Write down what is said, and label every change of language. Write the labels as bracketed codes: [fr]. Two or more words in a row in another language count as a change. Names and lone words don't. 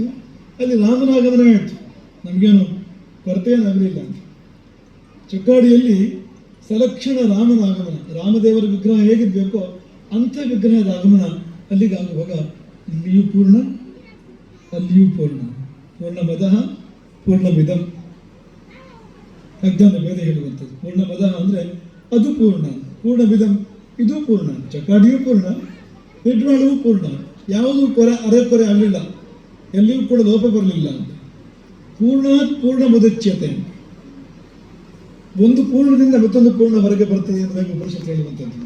[kn] ಅಲ್ಲಿ ರಾಮನಾಗಮನ ಆಯಿತು, ನಮಗೇನು ಕೊರತೆಯೇನಾಗಲಿಲ್ಲ. ಚೊಕ್ಕಾಡಿಯಲ್ಲಿ ಸಲಕ್ಷಣ ರಾಮನ ಆಗಮನ, ರಾಮದೇವರ ವಿಗ್ರಹ ಹೇಗಿರಬೇಕೋ ಅಂಥ ವಿಗ್ರಹದ ಆಗಮನ ಅಲ್ಲಿಗೆ ಆಗುವಾಗ ಇಲ್ಲಿಯೂ ಪೂರ್ಣ, ಅಲ್ಲಿಯೂ ಪೂರ್ಣ. [sa] ಪೂರ್ಣಮದಃ ಪೂರ್ಣಮಿದಂ, [kn] ಅಜ್ಞಾನ ಭೇದ ಹೇಳುವಂಥದ್ದು. ಪೂರ್ಣಮದಃ ಅಂದರೆ ಅದು ಪೂರ್ಣ, ಪೂರ್ಣಮಿದಂ ಇದು ಪೂರ್ಣ. ಚೊಕ್ಕಾಡಿಯೂ ಪೂರ್ಣ, ನಿರ್ವಾಳವೂ ಪೂರ್ಣ. ಯಾವುದೂ ಅರೆಕೊರೆ ಆಗಲಿಲ್ಲ, ಎಲ್ಲಿಯೂ ಕೂಡ ಲೋಪ ಬರಲಿಲ್ಲ ಅಂತ. [sa] ಪೂರ್ಣಾತ್ ಪೂರ್ಣ ಮುದಚ್ಯತೆ, [kn] ಒಂದು ಪೂರ್ಣದಿಂದ ಮತ್ತೊಂದು ಪೂರ್ಣ ಹೊರಗೆ ಬರ್ತದೆ ಎಂಬುದಾಗಿ ಉಪನಿಷತ್ತು ಹೇಳುವಂಥದ್ದು.